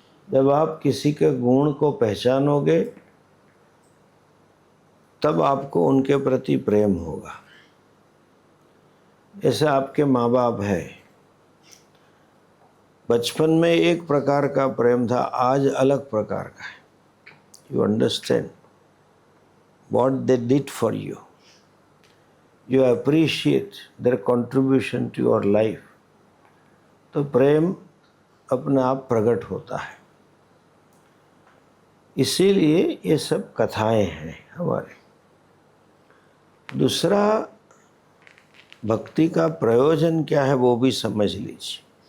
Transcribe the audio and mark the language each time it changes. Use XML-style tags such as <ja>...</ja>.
<hi>जब आप किसी के गुण को पहचानोगे तब आपको उनके प्रति प्रेम होगा। जैसे आपके माँ बाप है, बचपन में एक प्रकार का प्रेम था, आज अलग प्रकार का है।</hi> <en>You understand what they did for you. You appreciate their contribution to your life.</en> <hi>तो प्रेम अपने आप प्रकट होता है। इसीलिए ये सब कथाएं हैं हमारे। दूसरा, भक्ति का प्रयोजन क्या है वो भी समझ लीजिए।</hi>